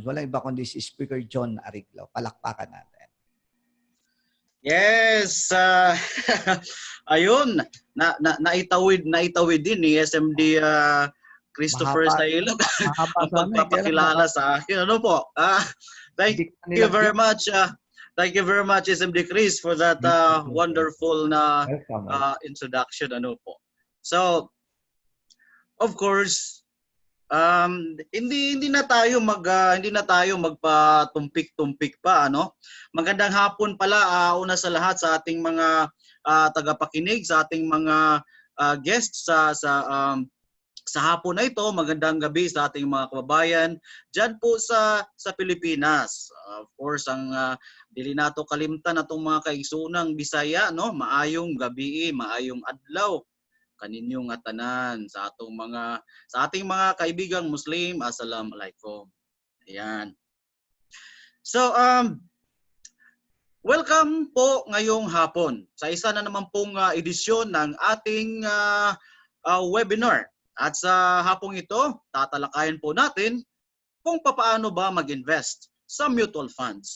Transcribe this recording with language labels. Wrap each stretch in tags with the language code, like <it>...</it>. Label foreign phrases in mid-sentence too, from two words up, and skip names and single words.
<tl>Walang iba kundi si Speaker Jun Arreglo. Palakpakan natin. Yes, ayun, naitawid din ni SMD Christopher Sailog ang pagpapakilala sa akin. Ano po?</tl> <en>Thank you very much. Thank you very much, SMD Chris, for that wonderful na introduction.</en> <tl>Ano po? So,</tl> <en>of course,</en> <tl>hindi na tayo magpatumpik-tumpik pa, ano. Magandang hapon pala una sa lahat sa ating mga tagapakinig, sa ating mga guests sa hapon na ito. Magandang gabi sa ating mga kababayan diyan po sa Pilipinas.</tl> <en>Of course,</en> <ceb>ang dili nato kalimtan atong mga kaigsoonang Bisaya, no. Maayong gabi, maayong adlaw kaninyong tanan</ceb> <tl>sa ating mga kaibigang Muslim.</tl> <ceb>Assalamualaikum.</ceb> <tl>Ayan. So welcome po ngayong hapon sa isa na naman pong edisyon ng ating webinar. At sa hapong ito, tatalakayin po natin kung paano ba mag-invest sa</tl> <en>mutual funds.</en>